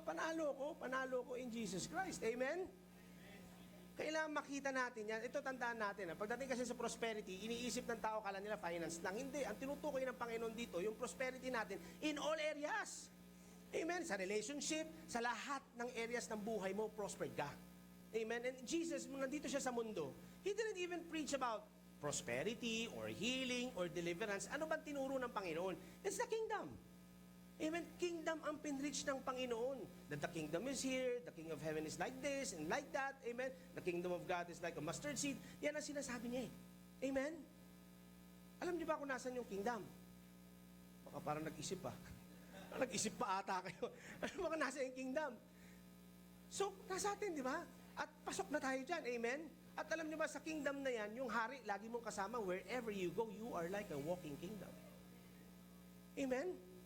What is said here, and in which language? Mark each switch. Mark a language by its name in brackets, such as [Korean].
[Filipino] Panalo ko [English] in Jesus Christ. [Filipino] Amen? Kailangan makita natin yan. Ito tandaan natin. Pagdating kasi sa prosperity, iniisip ng tao, kala nila finance lang. Hindi. Ang tinutukoy ng Panginoon dito, yung prosperity natin in all areas. Amen? Sa relationship, sa lahat ng areas ng buhay mo, prospered ka. Amen? [English] And Jesus, [Filipino] nandito siya sa mundo, [English] He didn't even preach about prosperity or healing or deliverance. [Filipino] Ano ba tinuro ng Panginoon? [English] It's the kingdom. [Filipino] Amen? Kingdom ang pinreach ng Panginoon. [English] That the kingdom is here, the king of heaven is like this and like that. Amen? The kingdom of God is like a mustard seed. [Filipino] Yan ang sinasabi niya eh. Amen? Alam niyo ba kung nasan yung kingdom? Baka parang nag-isip pa. Nag-isip pa ata kayo. Alam mo kung nasa yung kingdom? So, nasa atin, di ba? At pasok na tayo dyan. Amen? At alam niyo ba, sa kingdom na yan, yung hari, lagi mong kasama, [English] wherever you go, you are like a walking kingdom. [Filipino] Amen?